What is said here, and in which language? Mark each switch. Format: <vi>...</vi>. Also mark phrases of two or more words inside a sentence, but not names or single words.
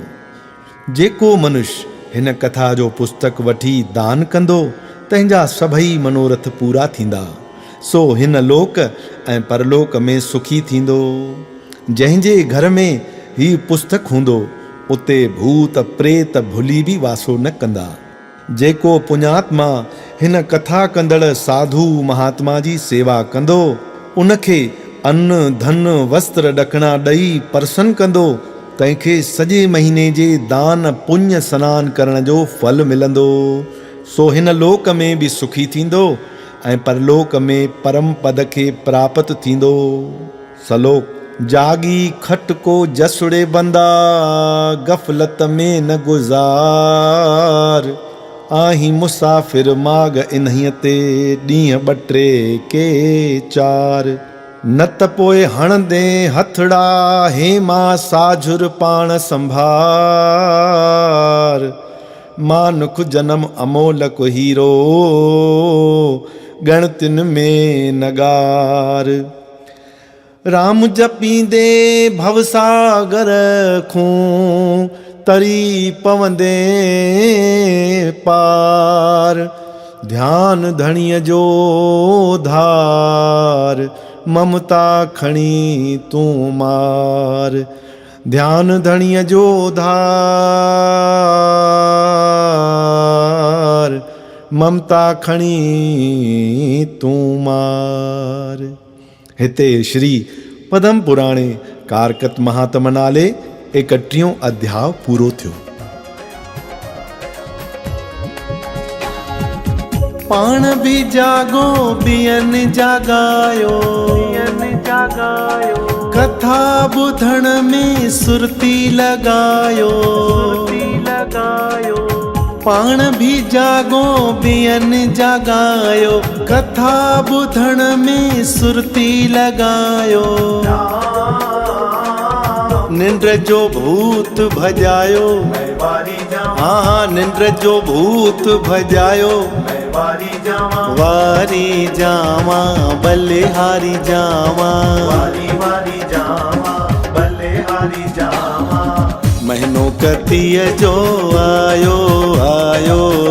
<sd>जेको मनुष्य हिन कथा जो पुस्तक वठी दान कंदो, तंहिंजा सभई मनोरथ पूरा थींदा। सो हिन लोक ऐं परलोक में सुखी थींदो। जंहिंजे घर में ही पुस्तक हूंदो, उते भूत प्रेत भुली भी वासो न कंदा। जेको पुण्यात्मा हिन कथा कंदड़ साधु महात्मा जी सेवा कंदो, उनखे अन्न धन वस्त्र ॾकणा ॾेई प्रसन्न कंदो, तंहिंखे सॼे महीने जे दान पुण्य सनान करण जो फल मिलंदो। सो हिन लोक में भी सुखी थींदो ऐं परलोक में परम पद खे प्राप्त थींदो। सलोक। जागी खट को जसुड़े बंदा, गफलत में न गुज़ार। आही मुसाफिर माग इन्हीअ ते, ॾींहं ॿ टे के चार। न त पोइ हणंदे हथड़ा, हेमा साझुर पाण संभार। मानुख जनम अमोलक हीरो, गणतिन में नगार। राम जपींदे भवसागर खूं, तरी पवंदे पार। ध्यान धणीअ जो धार, ममता खणी तूं मार। ध्यान धणीअ जो धार, ममता खणी तूं मार। हिते श्री पद्म पुराणे कारकत महात्म नाले 31 अध्याय पूरो थियो। पाण भी जागो ॿियनि जागायो, कथा ॿुधण में सुरती लगायो। पाण भी जागो ॿियनि जागायो, कथा ॿुधण में सुरती लगायो। निंड जो भूत भजायो, हाँ निंड जो भूत भजायो। वारी जावा बलिहारी जावा, महीनो कतीअ जो आयो आयो।</sd>